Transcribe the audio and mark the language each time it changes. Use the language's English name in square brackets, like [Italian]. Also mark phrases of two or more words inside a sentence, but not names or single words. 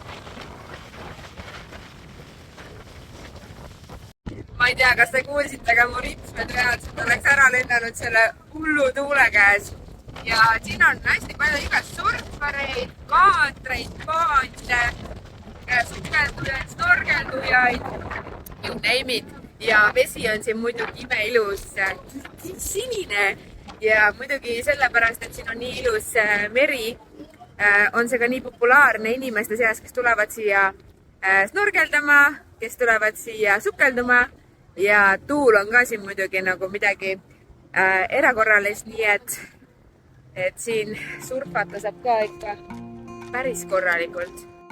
[Estonian] Ma ei tea, kas te kuulsite, aga mu ripsmed reaalselt oleks ära lennanud selle hullu tuule käes. Ja siin on hästi palju igast surfareid, kaatreid, paate, sukeldujaid, snorgeldujaid, [English] you name it. [Estonian] Ja vesi on siin muidugi imeilus sinine ja muidugi sellepärast, et siin on nii ilus meri, on see ka nii populaarne inimeste seas, kes tulevad siia snorgeldama, kes tulevad siia sukelduma ja tuul on ka siin muidugi nagu midagi erakorralist, nii et siin surfata saab ka ikka päris korralikult.